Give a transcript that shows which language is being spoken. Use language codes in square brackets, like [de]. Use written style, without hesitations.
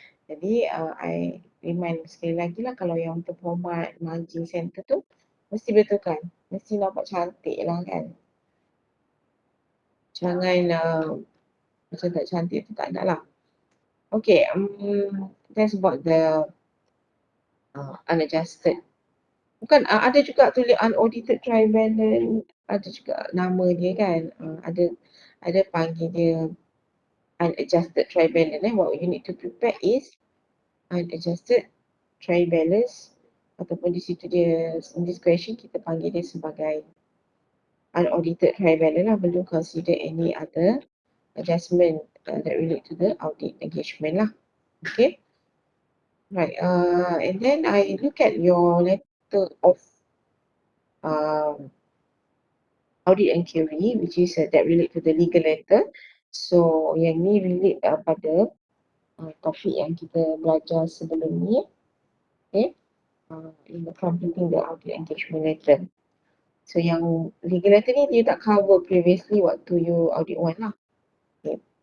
[ms] Jadi [en] I remind [ms] sekali lagi lah kalau yang untuk format margin center tu mesti betulkan. Mesti nampak cantik lah kan. Jangan macam tak cantik tu tak nak lah. [en] Okay, that's about the unadjusted. [ms] Bukan, ada juga tulis unaudited trial balance, ada juga nama dia kan. Ada panggil dia unadjusted trial balance. [en] What you need to prepare is unadjusted trial balance [ms] ataupun di situ dia, [en] in this question [ms] kita panggil dia sebagai [en] unaudited trial balance lah, [ms] belum [en] consider any other adjustment that relate to the audit engagement lah. Okay. Right. And then I look at your letter of audit inquiry, which is that relate to the legal letter. [ms] So yang ni relate pada topik yang kita belajar sebelum ni. [en] Okay. In the completing the audit engagement letter. [ms] So yang legal letter ni dia tak [en] cover previously [ms] waktu [en] you audit one [ms] lah. Okay.